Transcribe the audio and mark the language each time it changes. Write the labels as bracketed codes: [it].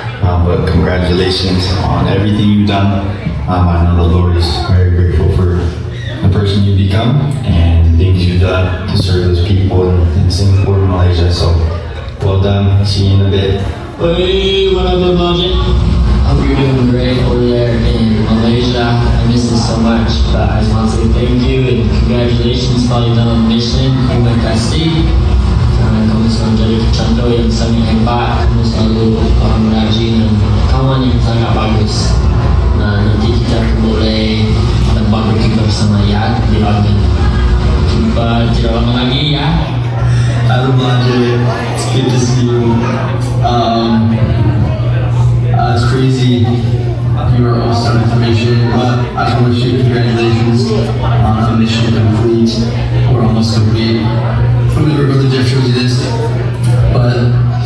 [en] But congratulations on everything you've done. I know the Lord is very grateful for the person you become and the things you've done to serve those people in Singapore and Malaysia. So well done. See you in a bit. Hey, what up, Blodgett? Hope you're doing great over there in Malaysia. I miss it so much, but I just want to say thank you and congratulations for dalam mission. [ms] Terima kasih karena kamu selalu jadi contoh yang sangat hebat. Kamu selalu orang rajin dan kawan yang sangat bagus. Nah, nanti kita boleh ada barbecue bersama ya di London. Jumpa tidak lama lagi ya. [en] Elder Blodgett, it's good to see you. It's crazy you are all starting the mission, but I just want to wish you congratulations on the mission complete. We're almost complete. Whenever Brother Jeff shows you this, but